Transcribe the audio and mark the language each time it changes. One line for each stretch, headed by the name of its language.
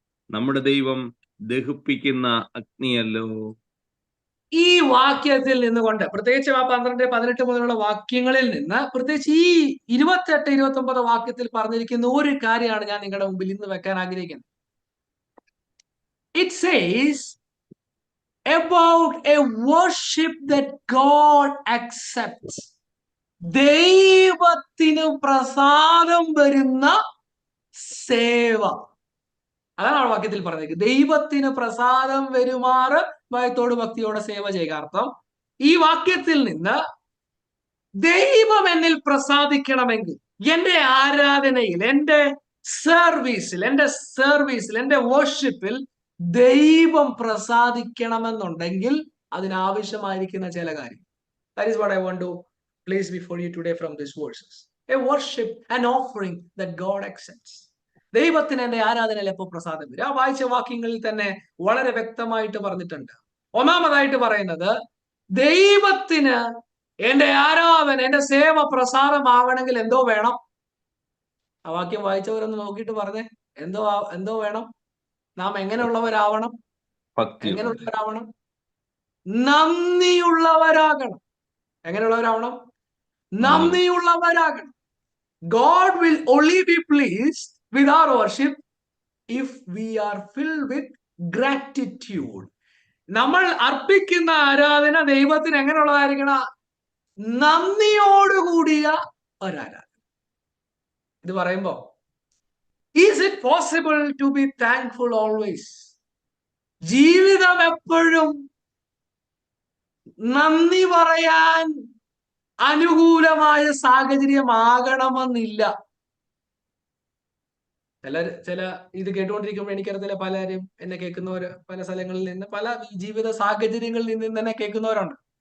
Malayalam: നമ്മുടെ ദൈവം ദഹിപ്പിക്കുന്ന അഗ്നിയല്ലോ. ഈ വാക്യത്തിൽ നിന്നുകൊണ്ട്, പ്രത്യേകിച്ച് ആ 12, 18 മുതലുള്ള വാക്യങ്ങളിൽ നിന്ന്, പ്രത്യേകിച്ച് ഈ 28, 29 വാക്യത്തിൽ പറഞ്ഞിരിക്കുന്ന ഒരു കാര്യമാണ് ഞാൻ നിങ്ങളുടെ മുമ്പിൽ ഇന്ന് വെക്കാൻ ആഗ്രഹിക്കുന്നത്.
English: It says about a worship that God accepts.
Malayalam: ദൈവത്തിന് പ്രസാദം വരുന്ന സേവ. അതാണ് ആ വാക്യത്തിൽ പറഞ്ഞിരിക്കുന്നത്. ദൈവത്തിന് പ്രസാദം വരുമാറ് ഭയത്തോട് ഭക്തിയോടെ സേവ ചെയ്യുക. അർത്ഥം, ഈ വാക്യത്തിൽ നിന്ന് ദൈവം എന്നിൽ പ്രസാദിക്കണമെങ്കിൽ, എന്റെ ആരാധനയിൽ, എന്റെ സർവീസിൽ, എന്റെ വർഷിപ്പിൽ ദൈവം പ്രസാദിക്കണമെന്നുണ്ടെങ്കിൽ അതിനാവശ്യമായിരിക്കുന്ന ചില കാര്യം.
English: That is what I want to place before you today from these verses. A worship, an offering that God accepts.
Malayalam: ദൈവത്തിന് എന്റെ ആരാധനയിൽ എപ്പോൾ പ്രസാദം വരും? ആ വായിച്ച വാക്യങ്ങളിൽ തന്നെ വളരെ വ്യക്തമായിട്ട് പറഞ്ഞിട്ടുണ്ട്. ഒന്നാമതായിട്ട് പറയുന്നത്, ദൈവത്തിന് എന്റെ ആരാധന, എന്റെ സേവ പ്രസാദമാവണമെങ്കിൽ എന്തോ വേണം? ആ വാക്യം വായിച്ചവരൊന്ന് നോക്കിയിട്ട് പറഞ്ഞേ, എന്തോ വേണം? നാം എങ്ങനെയുള്ളവരാവണം? എങ്ങനെയുള്ളവരാവണം? നന്ദിയുള്ളവരാകണം. എങ്ങനെയുള്ളവരാവണം? നന്ദിയുള്ളവരാകണം.
English: God will only be pleased with our worship if we are filled with gratitude.
Malayalam: നമ്മൾ അർപ്പിക്കുന്ന ആരാധന ദൈവത്തിന് എങ്ങനെയുള്ളതായിരിക്കണം? നന്ദിയോടുകൂടിയ ഒരാരാധന. ഇത് പറയുമ്പോ,
English: is it possible to be thankful always?
Malayalam: ജീവിതം എപ്പോഴും നന്ദി പറയാൻ അനുകൂലമായ സാഹചര്യമാകണമെന്നില്ല. ചില ഇത് കേട്ടുകൊണ്ടിരിക്കുമ്പോൾ എനിക്കറിയത്തില്ല, പലരും എന്നെ കേൾക്കുന്നവര് പല സ്ഥലങ്ങളിൽ നിന്ന്, പല ജീവിത സാഹചര്യങ്ങളിൽ നിന്ന് തന്നെ കേൾക്കുന്നവരുണ്ട്.